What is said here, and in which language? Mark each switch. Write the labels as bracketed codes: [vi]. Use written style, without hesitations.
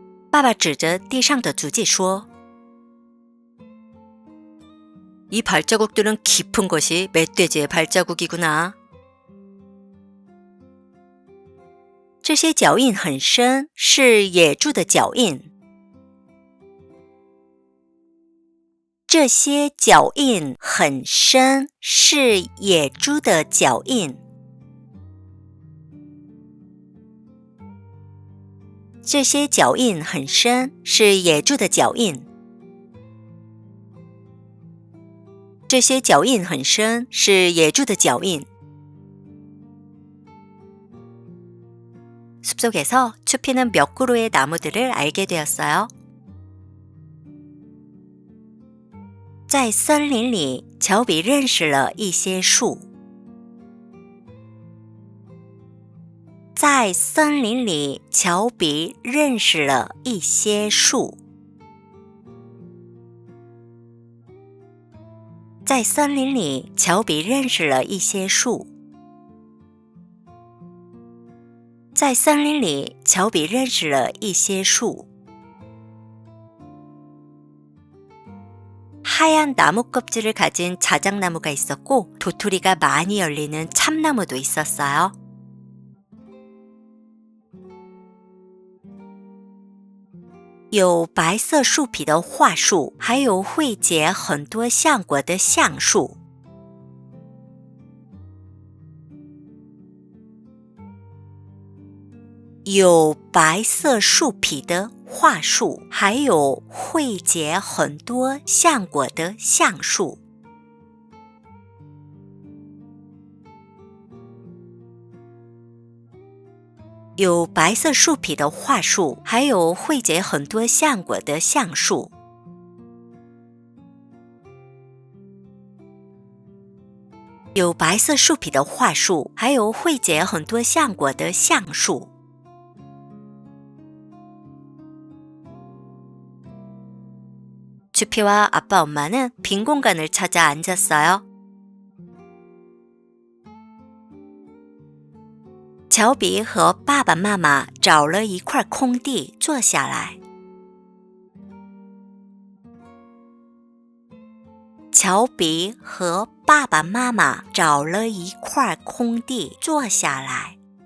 [zh] 爸爸指着地上的足迹说。 [ko] 이 발자국들은 깊은 것이 멧돼지의 발자국이구나. [zh] 这些脚印很深，是野猪的脚印。这些脚印很深，是野猪的脚印。这些脚印很深，是野猪的脚印。这些脚印很深，是野猪的脚印。 [ko] 숲속에서 추피는 몇 그루의 나무들을 알게 되었어요. [zh] 在森林里，乔比认识了一些树。在森林里，乔比认识了一些树。在森林里，乔比认识了一些树。在森林里，乔比认识了一些树。 [ko] 하얀 나무 껍질을 가진 자작나무가 있었고 도토리가 많이 열리는 참나무도 있었어요. [zh] 有白色树皮的桦树，还有会结很多橡果的橡树。有白色树皮的桦树，还有会结很多橡果的橡树。有白色树皮的桦树，还有会结很多橡果的橡树。有白色树皮的桦树，还有会结很多橡果的橡树。 [ko] 주피와 아빠 엄마는 빈 공간을 찾아 앉았어요. [zh] 乔比和爸爸妈妈找了一块空地坐下来。乔比和爸爸妈妈找了一块空地坐下来。